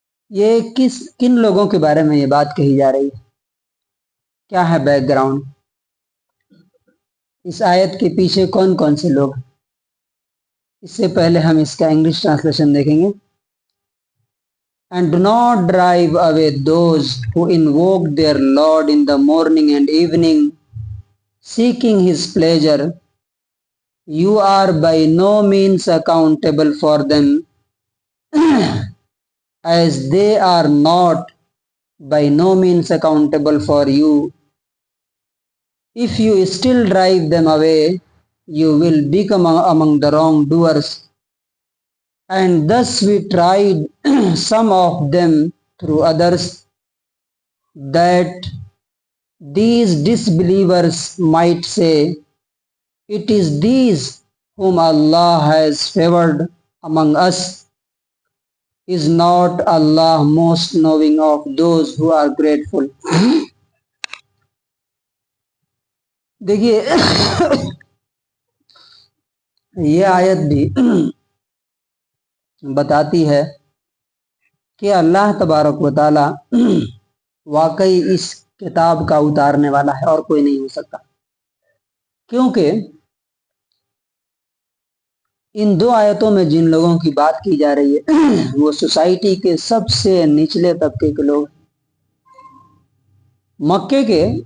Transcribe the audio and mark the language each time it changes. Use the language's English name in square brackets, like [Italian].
[Urdu] یہ کن لوگوں کے بارے میں یہ بات کہی جا رہی ہے؟ کیا ہے بیک گراؤنڈ؟ اس آیت کے پیچھے کون کون سے لوگ؟ اس سے پہلے ہم اس کا انگلش ٹرانسلیشن دیکھیں گے. [English] And do not drive away those who invoke their Lord in the morning and evening, seeking his pleasure. You are by no means accountable for them, as they are not by no means accountable for you. If you still drive them away, you will become among the wrongdoers. And thus we tried some of them through others, that these disbelievers might say, it is these whom Allah has favored among us. Is not Allah most knowing of those who are grateful? [Urdu] دیکھیے یہ آیت بھی بتاتی ہے کہ اللہ تبارک و تعالی واقعی اس کتاب کا اتارنے والا ہے اور کوئی نہیں ہو سکتا، کیونکہ ان دو آیتوں میں جن لوگوں کی بات کی جا رہی ہے وہ سوسائٹی کے سب سے نچلے طبقے کے لوگ، مکے کے.